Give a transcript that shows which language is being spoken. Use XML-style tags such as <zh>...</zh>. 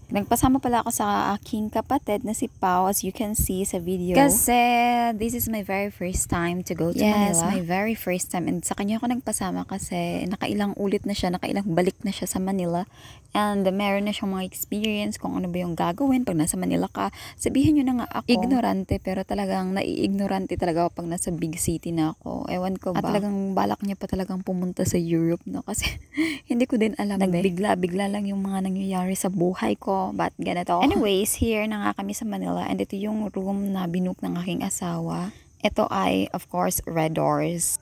<tl>Nagpasama pala ako sa aking kapatid na si Pau,</tl> <en>as you can see</en> <tl>sa video. Kasi</tl> <en>this is my very first time to go to Manila. Yes, my very first time.</en> <tl>And sa kanya ako nagpasama kasi nakailang ulit na siya, nakailang balik na siya sa Manila. And meron na siyang mga experience kung ano ba yung gagawin pag nasa Manila ka. Sabihin nyo na nga ako, ignorante, pero talagang nai-ignorante talaga ako pag nasa big city na ako. Ewan ko ba. At talagang balak niya pa talagang pumunta sa Europe, no? Kasi hindi ko din alam. Nagbigla-bigla lang yung mga nangyayari sa buhay ko. But ganito. Anyways, here na nga kami sa Manila, and ito yung room na binook ng aking asawa. Ito ay, of course, Red Doors.</tl>